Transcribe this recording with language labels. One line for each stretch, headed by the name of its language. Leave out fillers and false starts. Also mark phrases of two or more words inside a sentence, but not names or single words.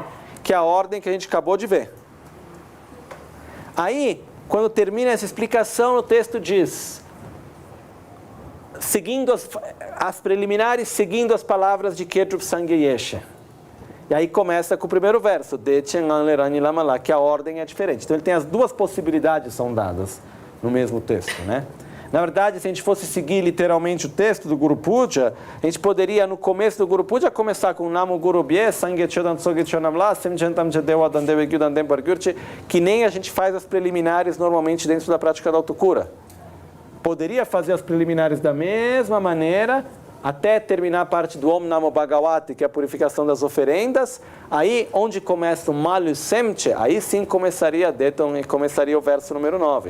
Portuguese: Que é a ordem que a gente acabou de ver. Aí, quando termina essa explicação, o texto diz: seguindo as preliminares, seguindo as palavras de Kedrup Sangyesha. E aí começa com o primeiro verso, que a ordem é diferente. Então ele tem as duas possibilidades são dadas no mesmo texto, né? Na verdade, se a gente fosse seguir literalmente o texto do Guru Puja, a gente poderia, no começo do Guru Puja, começar com
Sanskrit: नमो गुरुभ्यः,
Tibetan: སངས་རྒྱས་ཆོས་དང་ཚོགས་ཀྱི་མཆོག་རྣམས་ལ། སེམས་ཅན་ཐམས་ཅད་བདེ་བ་དང་བདེ་བའི་རྒྱུ་དང་ལྡན་པར་གྱུར་ཅིག,
Portuguese: que nem a gente faz as preliminares normalmente dentro da prática da autocura. Poderia fazer as preliminares da mesma maneira, até terminar a parte do
Sanskrit: ॐ नमो भगवते,
Portuguese: que é a purificação das oferendas. Aí, onde começa o
Tibetan: མ་ལུས་སེམས་ཅན,
Portuguese: aí sim começaria Deton e começaria o verso número 9.